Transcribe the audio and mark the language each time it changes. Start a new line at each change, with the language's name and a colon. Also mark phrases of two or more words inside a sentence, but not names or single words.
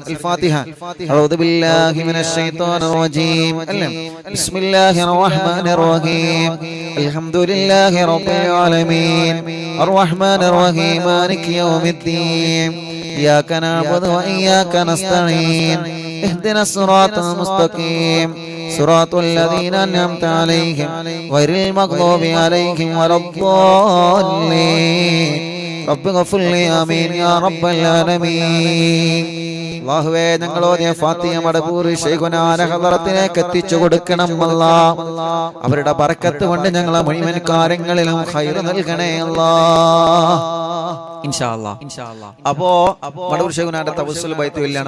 Arabic: الفاتحة. أعوذ بالله من الشيطان الرجيم. بسم الله الرحمن الرحيم. الحمد لله رب العالمين الرحمن الرحيم مالك يوم الدين إياك نعبد وإياك نستعين اهدنا الصراط المستقيم صراط الذين أنعمت عليهم غير المغضوب عليهم ولا الضالين رب اغفر لي آمين يا رب العالمين.
Malayalam: അല്ലാഹുവേ, ഞങ്ങൾ ഓതിയ ഫാത്തിഹ മടവൂര് ശൈഖുനാന്റെ ഹളറത്തിലേക്ക് എത്തിച്ചു കൊടുക്കണം അല്ലാഹ്. അവരുടെ ബർക്കത്ത് കൊണ്ട് ഞങ്ങളെ മുഴുവൻ കാര്യങ്ങളിലും ഖൈർ നൽകണേ അല്ലാഹ്.
Arabic: إن شاء الله.
Malayalam: അപ്പോ മടവൂർ ശൈഖുനാന്റെ തവസ്സുൽ ബൈത്ത് ചൊല്ലാണ്.